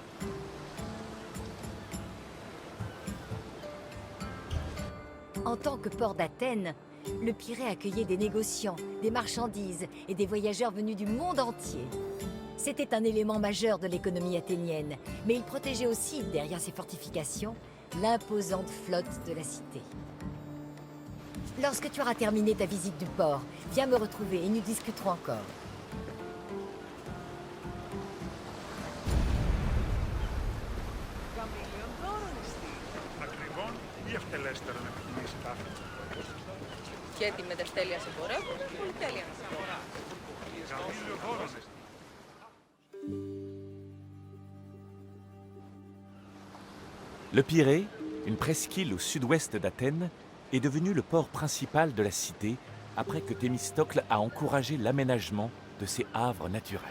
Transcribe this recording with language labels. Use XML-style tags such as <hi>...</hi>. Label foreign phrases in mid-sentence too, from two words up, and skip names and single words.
<fr>En tant que port d'Athènes, le Pirée accueillait des négociants, des marchandises et des voyageurs venus du monde entier. C'était un élément majeur de l'économie athénienne, mais il protégeait aussi, derrière ses fortifications, l'imposante flotte de la cité. Lorsque tu auras terminé ta visite du port, viens me retrouver et nous discuterons encore.</fr> <el>Και τη μεταστέλεια εμπορεύων και πολυτέλεια.</el> <fr>Le Pirée, une presqu'île au sud-ouest d'Athènes, est devenu le port principal de la cité après que Thémistocle a encouragé l'aménagement de ses havres naturels.</fr>